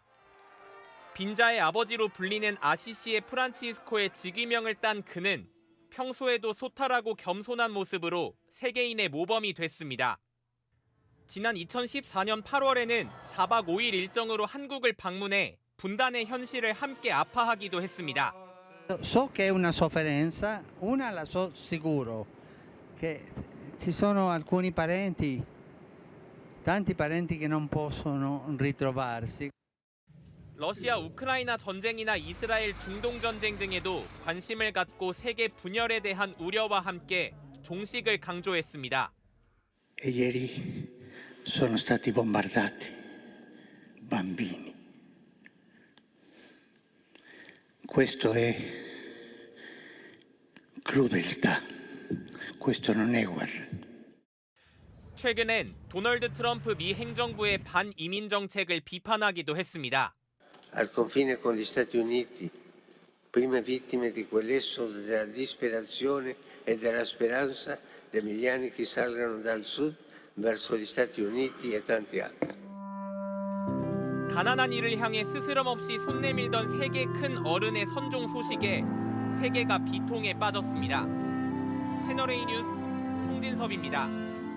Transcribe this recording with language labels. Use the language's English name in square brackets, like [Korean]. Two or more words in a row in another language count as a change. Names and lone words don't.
[Korean] 빈자의 아버지로 불리는 아시시의 프란치스코의 직위명을 딴 그는 평소에도 소탈하고 겸손한 모습으로 세계인의 모범이 됐습니다. 지난 2014년 8월에는 4박 5일 일정으로 한국을 방문해 분단의 현실을 함께 아파하기도 했습니다. [Italian] So che è una sofferenza, una la so sicuro che ci sono alcuni parenti, tanti parenti che non possono ritrovarsi. [Korean] 러시아 우크라이나 전쟁이나 이스라엘 중동 전쟁 등에도 관심을 갖고 세계 분열에 대한 우려와 함께 종식을 강조했습니다. [Italian] E ieri sono stati bombardati bambini. Questo è crudeltà. Questo non è guerra. [Korean] 최근엔 도널드 트럼프 미 행정부의 반이민 정책을 비판하기도 했습니다. [Italian] Al confine con gli Stati Uniti, prime vittime di quell'esodo della disperazione e della speranza dei milioni che salgano dal sud verso gli Stati Uniti e tanti altri. [Korean] 가난한 이를 향해 스스럼 없이 손 내밀던 세계 큰 어른의 선종 소식에 세계가 비통에 빠졌습니다. 채널A 뉴스 송진섭입니다.